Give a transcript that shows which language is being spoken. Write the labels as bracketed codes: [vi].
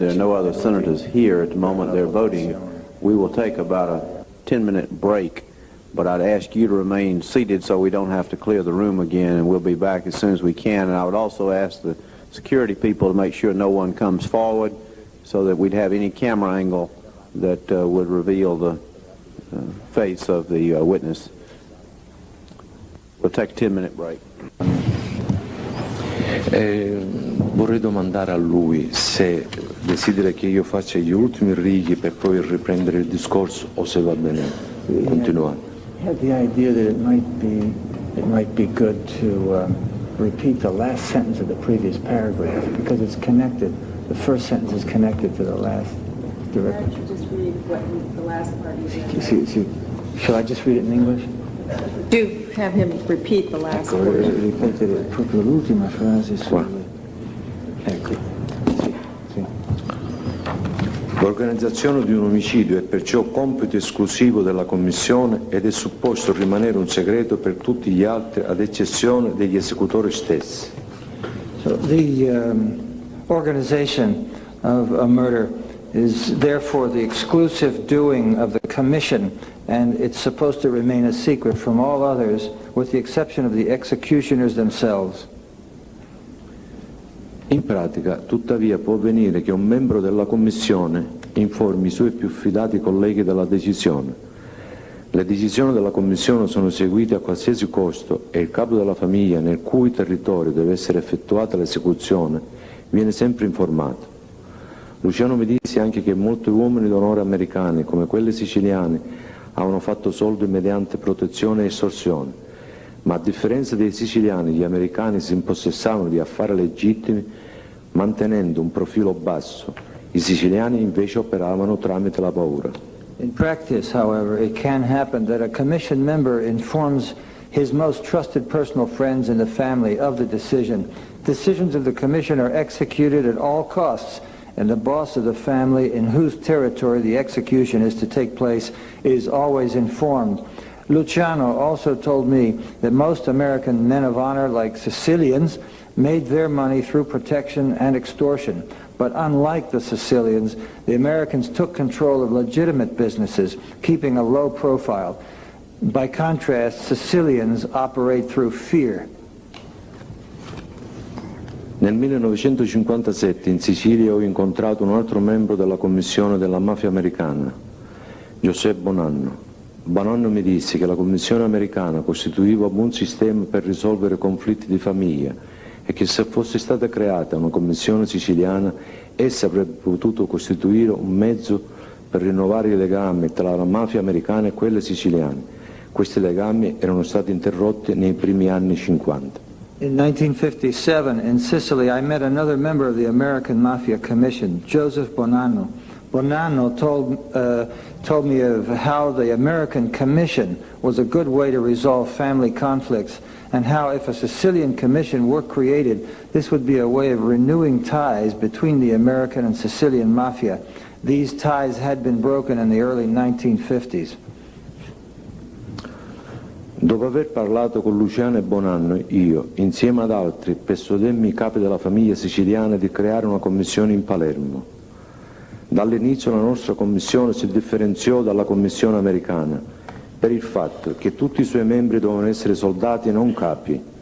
[en] There are no other senators here at the moment they're voting. We will take about a 10-minute break, but I'd ask you to remain seated so we don't have to clear the room again, and we'll be back as soon as we can. And I would also ask the security people to make sure no one comes forward so that we'd have any camera angle that would reveal the face of the witness. We'll take a 10-minute break. [it] Vorrei domandare a lui se desidera che io faccia gli ultimi righi per poi riprendere il discorso o se va bene continuare. [en] I had the idea that it might be good to repeat the last sentence of the previous paragraph because it's connected. The first sentence is connected to the last directly. Why don't you just read what the last part you read? Shall I just read it in English? Do have him repeat the last [it] Ecco, [en] word. [it] ripetere proprio l'ultima frase Qua. Ecco, sì. L'organizzazione di un omicidio è perciò compito esclusivo della Commissione ed è supposto rimanere un segreto per tutti gli altri, ad eccezione degli esecutori stessi. [en] So the organization of a murder is therefore the exclusive doing of the Commission, and it's supposed to remain a secret from all others, with the exception of the executioners themselves. [it] In pratica, tuttavia, può avvenire che un membro della Commissione informi i suoi più fidati colleghi della decisione. Le decisioni della Commissione sono eseguite a qualsiasi costo e il capo della famiglia nel cui territorio deve essere effettuata l'esecuzione viene sempre informato. Luciano mi disse anche che molti uomini d'onore americani, come quelli siciliani, avevano fatto soldi mediante protezione e estorsione, ma a differenza dei siciliani, gli americani si impossessavano di affari legittimi mantenendo un profilo basso. I siciliani invece operavano tramite la paura. [en] In practice, however, it can happen that a Commission member informs his most trusted personal friends in the family of the decision. Decisions of the Commission are executed at all costs, and the boss of the family in whose territory the execution is to take place is always informed. Luciano also told me that most American men of honor, like Sicilians, made their money through protection and extortion. But unlike the Sicilians, the Americans took control of legitimate businesses, keeping a low profile. By contrast, Sicilians operate through fear. [it] Nel 1957 in Sicilia ho incontrato un altro membro della commissione della mafia americana, José Bonanno. Bonanno mi disse che la Commissione americana costituiva un buon sistema per risolvere conflitti di famiglia e che se fosse stata creata una commissione siciliana essa avrebbe potuto costituire un mezzo per rinnovare i legami tra la mafia americana e quelle siciliane. Questi legami erano stati interrotti nei primi anni 50. [en] In 1957, in Sicily, I met another member of the American Mafia Commission, Joseph Bonanno. Bonanno told me of how the American Commission was a good way to resolve family conflicts, and how if a Sicilian Commission were created, this would be a way of renewing ties between the American and Sicilian Mafia. These ties had been broken in the early 1950s. [it] Dopo aver parlato con Luciano e Bonanno, io, insieme ad altri, persuademmi i capi della famiglia siciliana di creare una commissione in Palermo. Dall'inizio la nostra commissione si differenziò dalla commissione americana per il fatto che tutti i suoi membri dovevano essere soldati e non capi.